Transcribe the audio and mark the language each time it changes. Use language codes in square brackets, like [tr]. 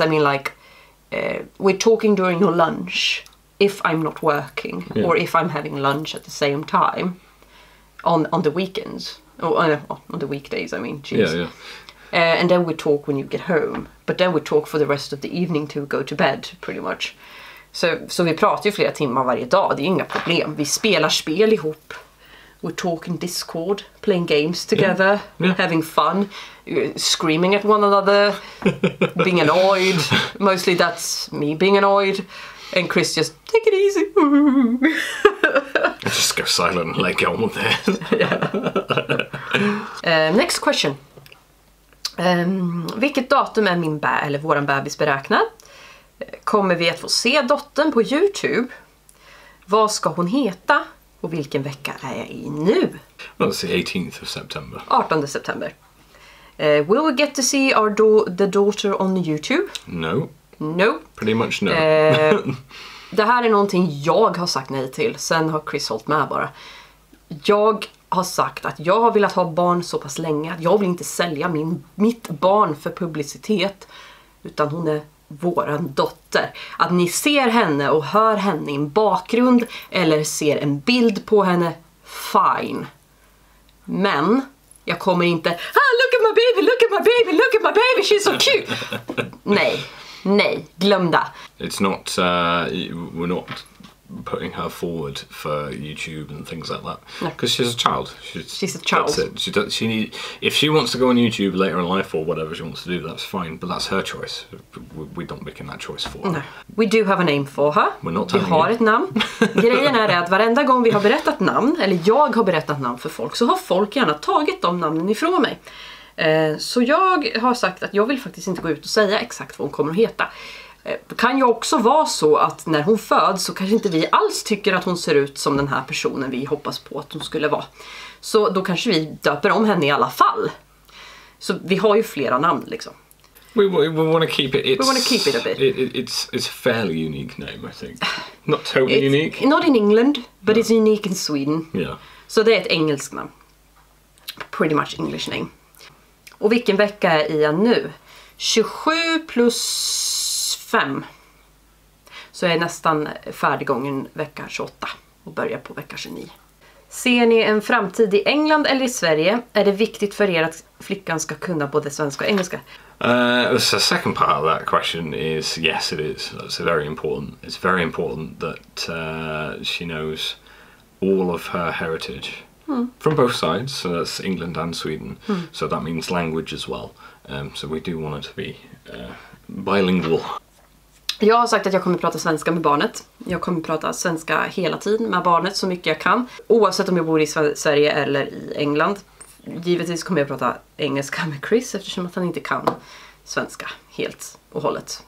[en] I mean, like we're talking during your lunch if I'm not working, yeah, or if I'm having lunch at the same time on the weekends, or on the weekdays, I mean. Geez. Yeah. And then we talk when you get home, but then we talk for the rest of the evening to go to bed pretty much. [sv] Så vi pratar ju flera timmar varje dag, det är inga problem. Vi spelar spel ihop. [en] We're talking Discord, playing games together, having fun, screaming at one another, being annoyed. Mostly that's me being annoyed. And Chris just, take it easy. Just go silent and let go with it. Next question. [sv] Vilket datum är våran bebis beräknad? Kommer vi att få se dottern på YouTube? Vad ska hon heta? Och vilken vecka är jag i nu? [en] Well, it's the 18th of September. [sv] 18 september. [en] Will we get to see the daughter on YouTube? No. No. Pretty much no. [sv] Det här är någonting jag har sagt nej till. Sen har Chris hållit med bara. Jag har sagt att jag har velat ha barn så pass länge att jag vill inte sälja mitt barn för publicitet. Utan hon är våran dotter. Att ni ser henne och hör henne i en bakgrund eller ser en bild på henne, fine. Men jag kommer inte, [en] look at my baby, look at my baby, look at my baby, she's so cute. [sv] Nej, glöm det. [en] It's not, we're not putting her forward for YouTube and things like that, because she's a child. She's a child. That's it. If she wants to go on YouTube later in life or whatever she wants to do, that's fine, but that's her choice. We're not making that choice for her. No. We do have a name for her. [sv] Vi har ett namn. Grejen är att varenda gång vi har berättat namn, eller jag har berättat namn för folk, så har folk gärna tagit de namnen ifrån mig. Så jag har sagt att jag vill faktiskt inte gå ut och säga exakt vad hon kommer att heta. Det kan ju också vara så att när hon föds så kanske inte vi alls tycker att hon ser ut som den här personen vi hoppas på att hon skulle vara. Så då kanske vi döper om henne i alla fall. Så vi har ju flera namn liksom. [en] We want to keep it. We want to keep it a bit. It's a fairly unique name, I think. Not totally unique. Not in England, but it's unique in Sweden. Yeah. [sv] Så det är ett engelskt namn. [en] Pretty much English name. [sv] Och vilken vecka är jag nu? 27 plus 5. Så jag är nästan färdiggången vecka 28 och börjar på vecka 29. Ser ni en framtid i England eller i Sverige? Är det viktigt för er att flickan ska kunna både svenska och engelska? [en] The second part of that question is yes, it is. That's very important. It's very important that she knows all of her heritage from both sides. So that's England and Sweden. So that means language as well. So we do want it to be bilingual. [sv] Jag har sagt att jag kommer prata svenska med barnet. Jag kommer prata svenska hela tiden med barnet så mycket jag kan. Oavsett om jag bor i Sverige eller i England. Givetvis kommer jag prata engelska med Chris eftersom att han inte kan svenska helt och hållet.